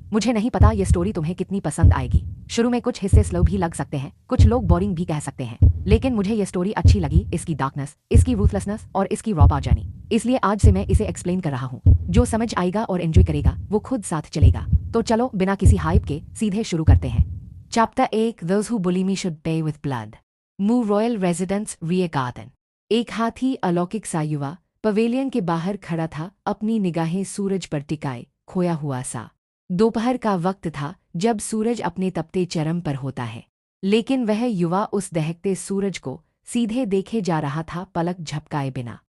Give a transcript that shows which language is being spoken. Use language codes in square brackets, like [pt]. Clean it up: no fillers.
[hi] मुझे नहीं पता ये स्टोरी तुम्हें कितनी पसंद आएगी। शुरू में कुछ हिस्से स्लो भी लग सकते हैं, कुछ लोग बोरिंग भी कह सकते हैं, लेकिन मुझे ये स्टोरी अच्छी लगी, इसकी डार्कनेस, इसकी रूथलेसनेस और इसकी रॉ जर्नी। इसलिए आज से मैं इसे एक्सप्लेन कर रहा हूँ। जो समझ आएगा और एंजॉय करेगा वो खुद साथ चलेगा। तो चलो बिना किसी हाइप के सीधे शुरू करते हैं। [en] Chapter 1, Those who bully me should pay with blood। [hi] मू रॉयल रेजिडेंस, रियर गार्डन। एक हाथी अलौकिक सा युवा पवेलियन के बाहर खड़ा था, अपनी निगाहें सूरज पर टिकाए, खोया हुआ सा। दोपहर का वक्त था, जब सूरज अपने तपते चरम पर होता है। लेकिन वह युवा उस दहकते सूरज को सीधे देखे जा रहा था, पलक झपकाए बिना।